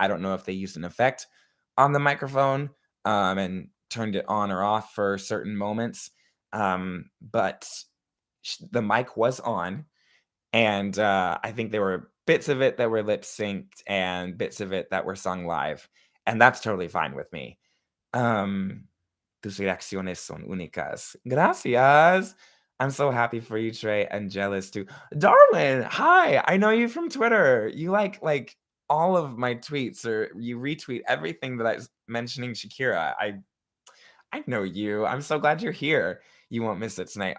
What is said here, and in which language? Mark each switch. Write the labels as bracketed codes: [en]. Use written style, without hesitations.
[en] I don't know if they used an effect on the microphone, and turned it on or off for certain moments, but the mic was on, and, I think there were bits of it that were lip synced and bits of it that were sung live, and that's totally fine with me. [es] Um, Tus reacciones son únicas. Gracias. [en] I'm so happy for you, Trey, and jealous too. Darwin, hi. I know you from Twitter. You like all of my tweets, or you retweet everything that I was mentioning Shakira. I know you. I'm so glad you're here. You won't miss it tonight.